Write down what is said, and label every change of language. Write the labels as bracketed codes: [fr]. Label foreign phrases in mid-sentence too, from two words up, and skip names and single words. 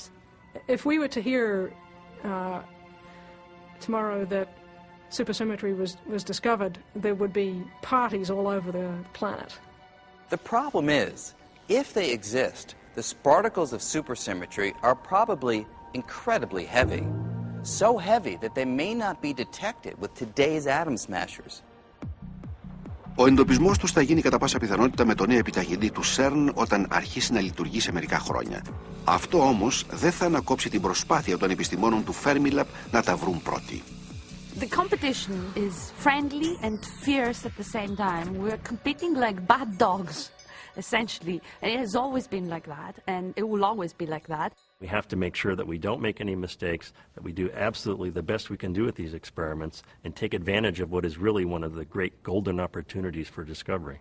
[en] If we were to hear tomorrow that supersymmetry was discovered, there would be parties all over the planet. The problem is, if they exist, the sparticles of supersymmetry are probably incredibly heavy. So heavy that they may not be detected with today's atom smashers. [el] Ο εντοπισμός τους θα γίνει κατά πάσα πιθανότητα με τον νέο επιταχυντή του CERN όταν αρχίσει να λειτουργεί σε μερικά χρόνια. Αυτό όμως δεν θα ανακόψει την προσπάθεια των επιστημόνων του Fermilab να τα βρουν πρώτοι. [en] The competition is friendly and fierce at the same time. We're competing like bad dogs, essentially. And it has always been like that, and it will always be like that. We have to make sure that we don't make any mistakes, that we do absolutely the best we can do with these experiments, and take advantage of what is really one of the great golden opportunities for discovery.